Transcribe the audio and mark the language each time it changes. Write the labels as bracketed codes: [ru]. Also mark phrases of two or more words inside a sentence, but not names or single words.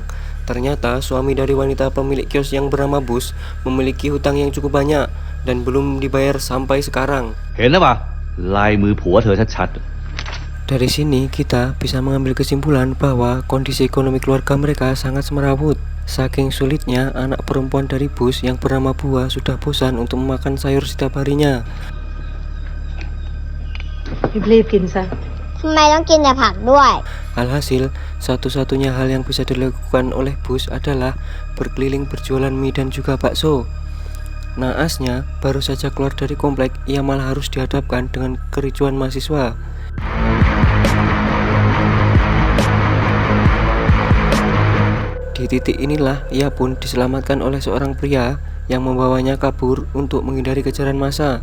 [id] Ternyata suami dari wanita pemilik kios yang bernama Bus memiliki hutang yang cukup banyak dan belum dibayar sampai sekarang. Dari sini kita bisa mengambil kesimpulan bahwa kondisi ekonomi keluarga mereka sangat semerawut. Saking sulitnya, anak perempuan dari Bus yang bernama Bua sudah bosan untuk memakan sayur setiap harinya. [th] รีบกินซะ ทำไมต้องกินแต่ผักด้วย [id] Alhasil, satu-satunya hal yang bisa dilakukan oleh Bus adalah berkeliling berjualan mie dan juga bakso. Naasnya, baru saja keluar dari komplek, ia malah harus dihadapkan dengan kericuan mahasiswa. Di titik inilah ia pun diselamatkan oleh seorang pria yang membawanya kabur untuk menghindari kejaran massa.